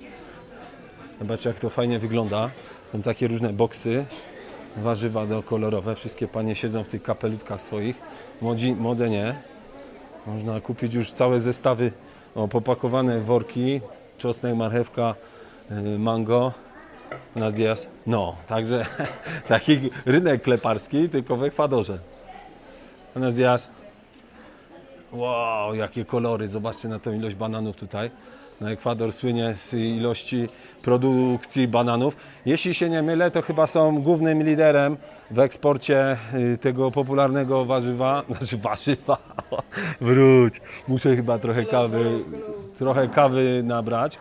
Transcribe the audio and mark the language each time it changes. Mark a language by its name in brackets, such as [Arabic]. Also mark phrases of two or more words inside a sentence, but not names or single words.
[Polish] Zobaczcie, jak to fajnie wygląda. Są takie różne boksy, warzywa kolorowe, wszystkie panie siedzą w tych kapelutkach swoich, młode nie. Można kupić już całe zestawy popakowane w worki, czosnek, marchewka, mango. [Spanish] Buenos días. [Polish] No, także taki rynek kleparski, tylko w Ekwadorze. [Spanish] Buenos días. [Polish] Wow, jakie kolory, zobaczcie na tę ilość bananów tutaj. No, Ekwador słynie z ilości produkcji bananów. Jeśli się nie mylę, to chyba są głównym liderem w eksporcie tego popularnego warzywa. Wróć, muszę chyba trochę kawy nabrać.